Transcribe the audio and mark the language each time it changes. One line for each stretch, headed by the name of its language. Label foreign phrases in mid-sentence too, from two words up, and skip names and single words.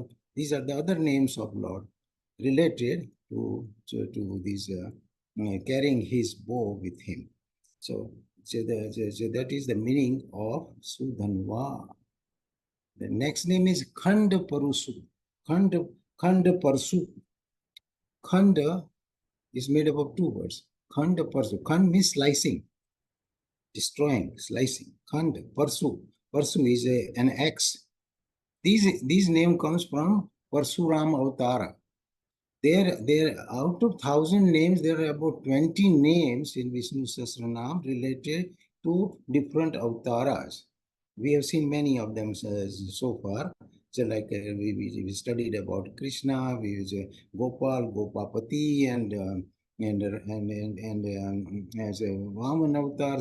English: These are the other names of Lord related to this carrying his bow with him. So that is the meaning of Sudhanva. The next name is Khanda Parusu. Khanda Parsu. Khanda is made up of 2 words. Khanda Parsu. Khand means slicing, destroying, slicing. Khanda Parsu. Parsu is an axe. This name comes from Parsuram Avtara. There out of 1,000 names, there are about 20 names in Vishnu Sahastranam related to different avtaras. We have seen many of them so far. So like we studied about Krishna, we use Gopal, Gopapati, and as a Vaman avatar.